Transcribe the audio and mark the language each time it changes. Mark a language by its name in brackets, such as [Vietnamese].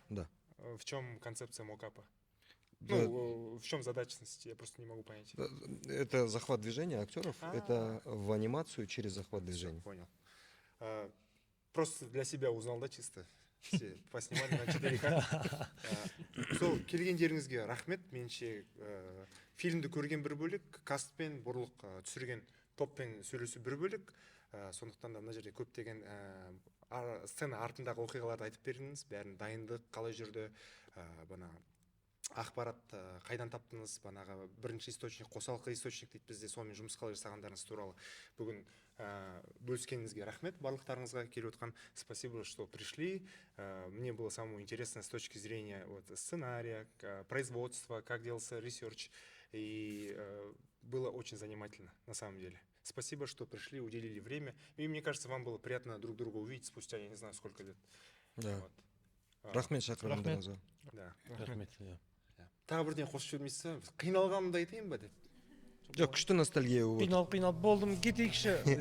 [Russian] Да. В чем концепция мокапа? Да. Ну, в чем задачность? Я просто не могу понять. Это захват движения актеров, А. это в анимацию через захват Всё, движения. понял. Просто для себя узнал, да, чисто? Все поснимали на 4К. [Kazakh] Сол келгендеріңізге рахмет. Меніңше фильмді көрген бір бөлек, кастпен бұрлық түсірген топпен сөйлесу бір бөлек. Сондықтан да мына жерде көптеген сцена артындағы оқиғаларды айтып бердіңіз. Бәрін дайындық қалай жүрді, бана ақпарат қайдан таптыңыз, банағы бірінші источник, қосалқы источник дейді бізде, сонымен жұмыс қалай жасағандарыңыз туралы бүгін бөліскеніңізге рахмет. Барлықтарыңызға келіп отқан [Russian] спасибо, что пришли. Мне было самое интересное с точки зрения вот сценария, производства, как делался ресерч, и было очень занимательно на самом деле. Спасибо, что пришли, уделили время. И мне кажется, вам было приятно друг друга увидеть спустя, я не знаю, сколько лет. Да. Вот. [Kazakh] Рахмет шақырғандарыңызға. [Russian] Да. [Kazakh] рахмет иә. Тағы бірден қосып жібермейсіз ба? Қиналғанымды айтайын ба деп. Жоқ, күшті ностальгия болып отыр. Қиналып болдым, кетейікші.